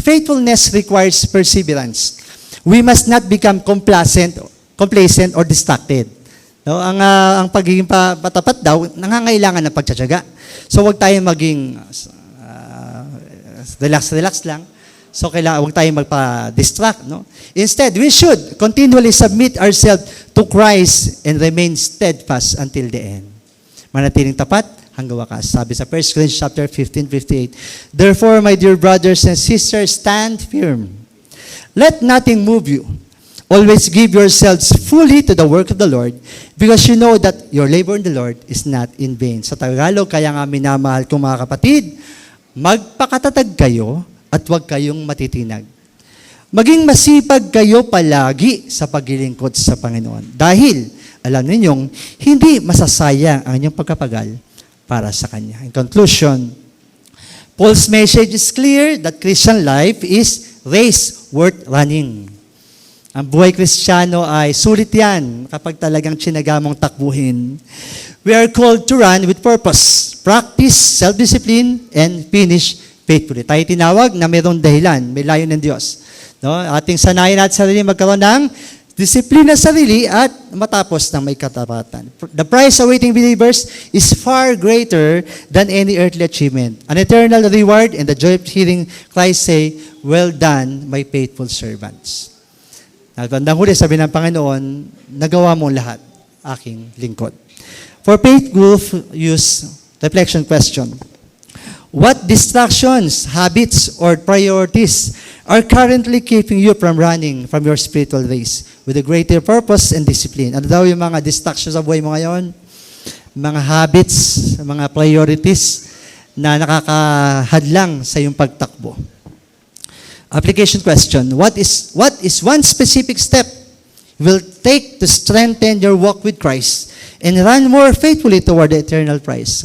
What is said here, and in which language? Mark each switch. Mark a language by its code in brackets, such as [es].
[en] Faithfulness requires perseverance. We must not become complacent or distracted. No? [tl] Ang pagiging patapat daw, nangangailangan ng pagtsatsaga. So, huwag tayong maging relax lang. So, huwag tayong magpa-distract. No? [en] Instead, we should continually submit ourselves to Christ and remain steadfast until the end. [tl] Manatiling tapat hanggang wakas. Sabi sa 1 Corinthians chapter 15:58. [en] Therefore, my dear brothers and sisters, stand firm. Let nothing move you. Always give yourselves fully to the work of the Lord because you know that your labor in the Lord is not in vain. [tl] Sa Tagalog, kaya nga minamahal kong mga kapatid, magpakatatag kayo at huwag kayong matitinag. Maging masipag kayo palagi sa paglilingkod sa Panginoon. Dahil, alam ninyong, hindi masasayang ang inyong pagkapagal para sa Kanya. [en] In conclusion, Paul's message is clear that Christian life is race worth running. [tl] Ang buhay Kristiyano ay sulit yan kapag talagang tsinaga mong takbuhin. [en] We are called to run with purpose, practice self-discipline, and finish faithfully. [tl] Tayo tinawag na mayroong dahilan, may layon ng Diyos. No? Ating sanayin natin sarili magkaroon ng disiplina sa sarili at matapos ng may katapatan. [en] The prize awaiting believers is far greater than any earthly achievement. An eternal reward and the joy of hearing Christ say, "Well done, my faithful servants." [tl] At bandang huli, sabi ng Panginoon, nagawa mo lahat, aking lingkod. [en] For faith group use reflection question. What distractions, habits, or priorities are currently keeping you from running from your spiritual race with a greater purpose and discipline? [tl] Ano daw yung mga distractions sa buhay mo ngayon? Mga habits, mga priorities na nakakahadlang sa iyong pagtakbo. [en] Application question. What is one specific step you will take to strengthen your walk with Christ and run more faithfully toward the eternal prize?